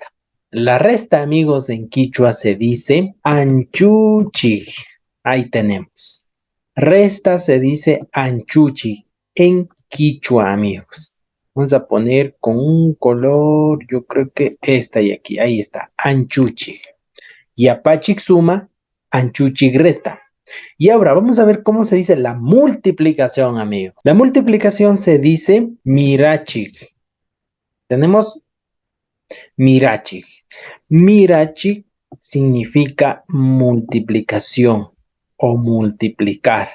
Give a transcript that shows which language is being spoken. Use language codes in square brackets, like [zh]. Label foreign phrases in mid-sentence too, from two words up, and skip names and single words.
[es] La resta, amigos, en Quichua se dice anchuchi. Ahí tenemos. Resta se dice anchuchi en Quichua, amigos. Vamos a poner con un color, yo creo que esta y aquí. Ahí está, [qu] anchuchi. Yapachik suma, anchuchi resta. [es] Y ahora vamos a ver cómo se dice la multiplicación, amigos. La multiplicación se dice mirachik. Tenemos mirachik. Mirachik significa multiplicación o multiplicar.